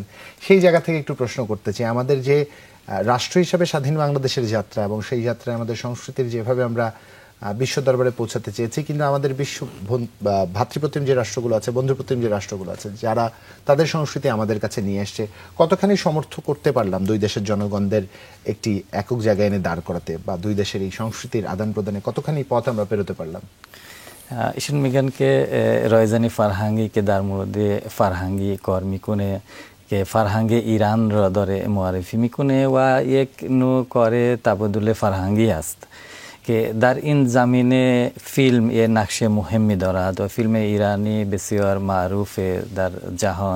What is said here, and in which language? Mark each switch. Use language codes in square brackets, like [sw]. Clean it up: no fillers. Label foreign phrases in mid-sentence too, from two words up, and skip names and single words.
[bn] সেই জায়গা থেকে একটু প্রশ্ন করতে চাই, আমাদের যে রাষ্ট্র হিসাবে স্বাধীন বাংলাদেশের যাত্রা, এবং সেই যাত্রায় আমাদের সংস্কৃতির যেভাবে আমরা বিশ্ব দরবারে পৌঁছাতে চেয়েছি, কিন্তু আমাদের বিশ্ব ভাতৃপ্রতিম যে রাষ্ট্রগুলো আছে, বন্ধুপ্রতিম যে রাষ্ট্রগুলো আছে, যারা তাদের সংস্কৃতি আমাদের কাছে নিয়ে এসছে, কতখানি সমর্থ করতে পারলাম দুই দেশের জনগণদের একটি একক জায়গায় এনে দাঁড় করাতে, বা দুই দেশের এই সংস্কৃতির আদান প্রদানে কতখানি পথ আমরা পেরোতে পারলাম? [fa] ایشون میگن که رایزنی فرهنگی که در مورد فرهنگی کار میکنه که فرهنگ ایران را داره معرفی میکنه و یک نوع کار تبادل فرهنگی است که در این زمینه فیلم یه نقش مهمی دارد و فیلم ایرانی بسیار معروف در جهان.